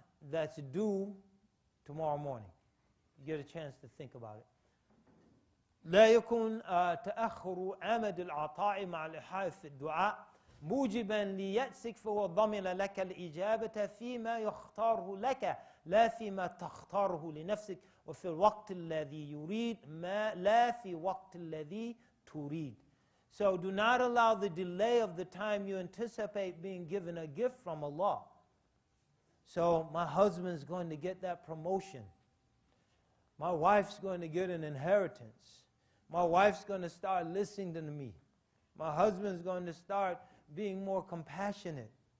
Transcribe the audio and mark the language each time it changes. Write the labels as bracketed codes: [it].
[en] That's due tomorrow morning. You get a chance to think about it. [ar] لا يكون تأخر عمد العطاء مع الإلحاح في الدعاء موجبا ليأسك، فهو ضمن لك الإجابة فيما يختاره لك لا فيما تختاره لنفسك وفي الوقت الذي يريد ما لا في وقت الذي تريد. [en] So do not allow the delay of the time you anticipate being given a gift from Allah. So my husband's going to get that promotion. My wife's going to get an inheritance. My wife's going to start listening to me. My husband's going to start being more compassionate.